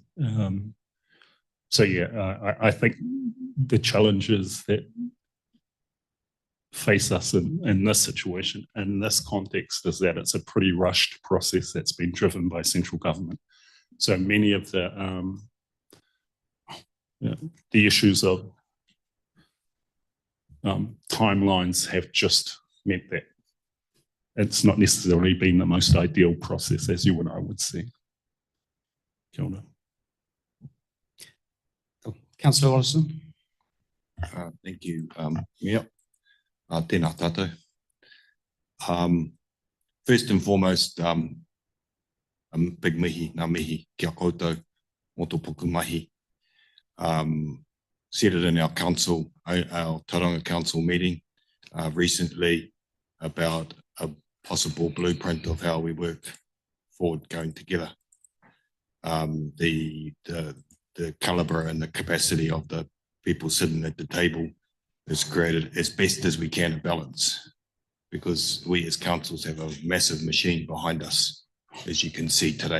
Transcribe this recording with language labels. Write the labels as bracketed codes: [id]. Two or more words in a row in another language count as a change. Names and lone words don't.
[en] So yeah, I think the challenges that face us in this situation, in this context, is that it's a pretty rushed process that's been driven by central government. So many of the issues of timelines have just meant that it's not necessarily been the most ideal process, as you and I would see. [mi] Kia ora. [en] Councillor Olson. Thank you, Mayor. [mi] Tēnā tātou. [en] First and foremost, big [mi] mihi, ngā mihi kia koutou, mō tō puku mahi. [en] Said it in our council, our Tauranga Council meeting recently about a possible blueprint of how we work forward going together. The calibre and the capacity of the people sitting at the table is created as best as we can a balance, because we as councils have a massive machine behind us, as you can see today.